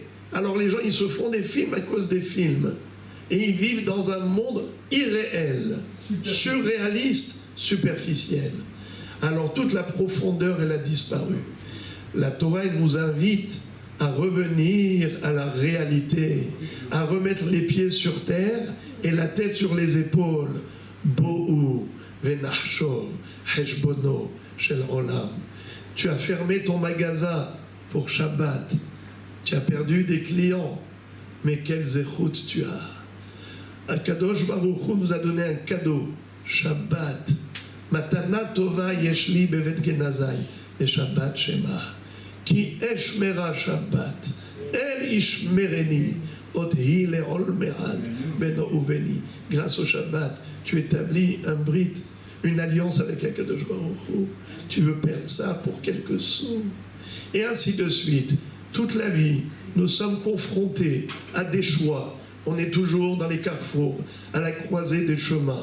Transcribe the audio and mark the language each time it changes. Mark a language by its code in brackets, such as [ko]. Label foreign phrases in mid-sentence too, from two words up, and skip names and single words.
[fr] Alors les gens, ils se font des films à cause des films. Et ils vivent dans un monde irréel, surréaliste, superficiel. Alors toute la profondeur, elle a disparu. La Torah, elle nous invite à revenir à la réalité, à remettre les pieds sur terre et la tête sur les épaules. [he] בואו ונחשוב חשבונו של עולם. [fr] Tu as fermé ton magasin pour Shabbat. Tu as perdu des clients. Mais quel zéchout tu as. [he] הקדוש ברוך הוא [fr] nous a donné un cadeau. Shabbat. [he] מתנה טובה יש לי בבית גנזי, בשבת שמה. כי אשמרה שבת, אל ישמרני, עוד היא לעולמי עד, בינו וביני. [fr] Grâce au Shabbat, tu établis un brit, une alliance avec [he] הקדוש ברוך הוא. [fr] Tu veux perdre ça pour quelques sous. Et ainsi de suite. Toute la vie, nous sommes confrontés à des choix. On est toujours dans les carrefours, à la croisée des chemins.